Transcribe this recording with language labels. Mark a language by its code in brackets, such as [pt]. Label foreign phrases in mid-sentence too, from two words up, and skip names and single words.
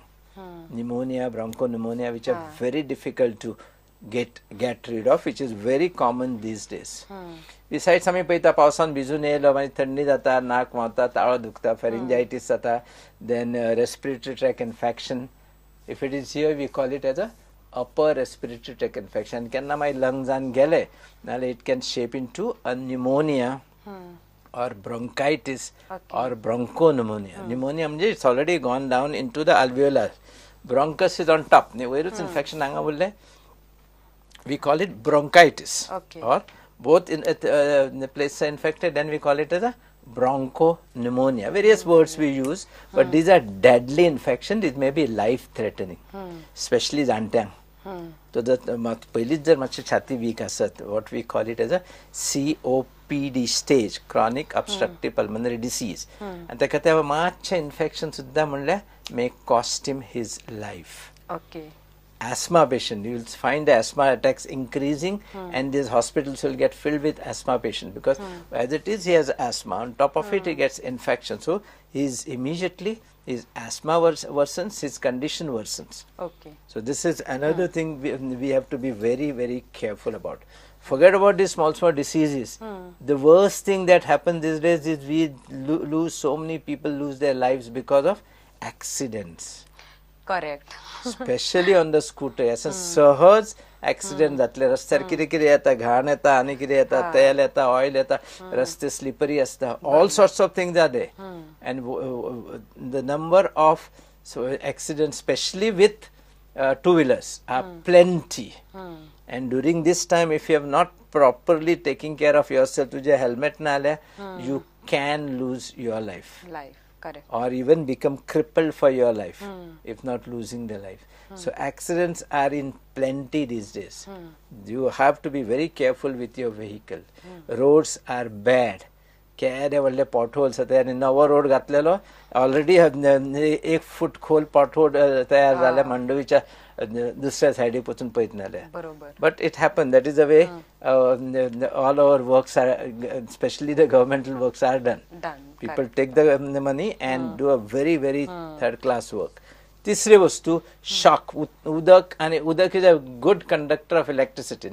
[en] Pneumonia, bronchopneumonia, which are very difficult to get rid of, which is very common these days. Besides, [kok] आम्ही पळयता पावसान भिजून येयलो मागीर थंडी जाता, नाक व्हांवता, ताळो दुखता, pharyngitis जाता, [en] then respiratory tract infection. If it is here, we call it as a upper respiratory tract infection. [kok] केन्ना मागीर लंग्सान गेले नाल्यार [en] it can shape into a pneumonia or bronchitis or bronchopneumonia. Pneumonia म्हणजे it's already gone down into the alveolar. Bronchus is on top. [kok] वयरूच infection हांगा उरलें. [en] We call it bronchitis. Or both in the places are infected, then we call it as a bronchopneumonia. Various words we use, but these are deadly infection. It may be life threatening, especially जाणट्यांक. So that [kok] पयलीच जर मातशी छाती weak आसत, [en] what we call it as a COPD stage, chronic obstructive pulmonary disease. And [kok] ताका त्या मातशें infection सुद्धा म्हणल्यार [en] may cost him his life. Okay. Asthma patient, you will find the asthma attacks increasing, and these hospitals will get filled with asthma patient because as it is he has asthma, on top of it he gets infection, so his asthma worsens, his condition worsens. Okay. So this is another thing we have to be very, very careful about. Forget about these small diseases. The worst thing that happens these days is we lose, so many people lose their lives because of accidents. Correct. Especially on the scooter. [kok] असं सहज ऍक्सिडेंट जातले, रस्त्यार कितें कितें येता, घाण येता आनी कितें येता, तेल येता, ऑयल येता, रस्ते स्लिपरी आसता, [en] all sorts of things are there. And the number of accidents, especially with two-wheelers, are plenty. And during this time, if you have not properly taken care of yourself, [kok] तुझे helmet ना आल्या, [en] you can lose your life. Correct. Or even become crippled for your life, if not losing the life. So accidents are in plenty these days. You have to be very careful with your vehicle. Roads are bad. [kok] केदे व्हडले potholes आतां, आनी नवो रोड घातलेलो ऑलरेडी 1 फूट खोल pothole तयार जाल्या मांडवीच्या दुसऱ्या सायडीक वचून पळयत नाल्या. [en] But it happened. That is the way all our works are, especially the governmental works are done. People take the money and do a very, very third class work. [kok] तिसरी वस्तू shock. उदक, आणि उदक [en] is a good conductor of electricity.